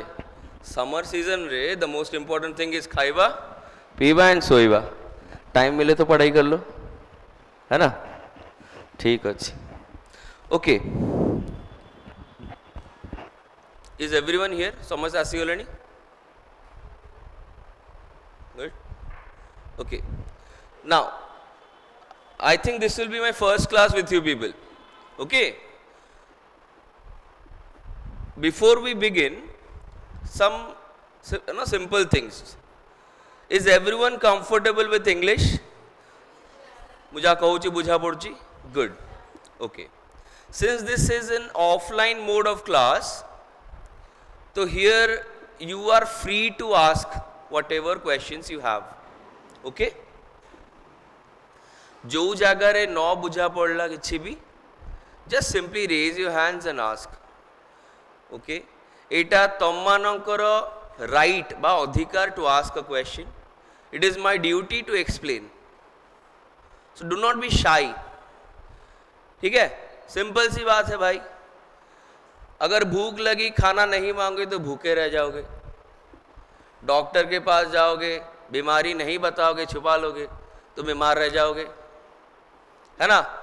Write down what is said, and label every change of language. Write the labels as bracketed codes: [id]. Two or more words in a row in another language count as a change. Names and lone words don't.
[en] summer season रे the most important thing is [or] ଖାଇବା ପିଇବା [en] एंड सोइबा। [hi] टाइम मिले तो पढ़ाई कर लो, है ना? [or] ଠିକ୍ ଅଛେ। [en] Okay, is everyone here? [or] ସମଝ ଆସିଗଲାନି? [en] Good, okay. नाउ I think this will be my first class with you people. Okay? Before we begin, some simple things. Is everyone comfortable with English? [or] ମୁଁ ଯା କହୁଛି ବୁଝା ପଡ଼ୁଛି? [en] Good. Okay. Since this is an offline mode of class, so here you are free to ask whatever questions you have. [or] Okay? ଯୋ ଜାଗା ରେ ନ ବୁଝା ପଡ଼ିଲା [hi] किसी भी, [en] just simply raise your hands and ask. Okay? [or] ଏଇଟା ତମ ମାନଙ୍କର [en] right [or] ବା ଅଧିକାର [en] to ask a question. It is my duty to explain. So do not be shy. [hi] ठीक है? सिंपल सी बात है भाई। अगर भूख लगी, खाना नहीं मांगे तो भूखे रह जाओगे। डॉक्टर के पास जाओगे, बीमारी नहीं बताओगे, छुपा लोगे तो बीमार रह जाओगे, है ना?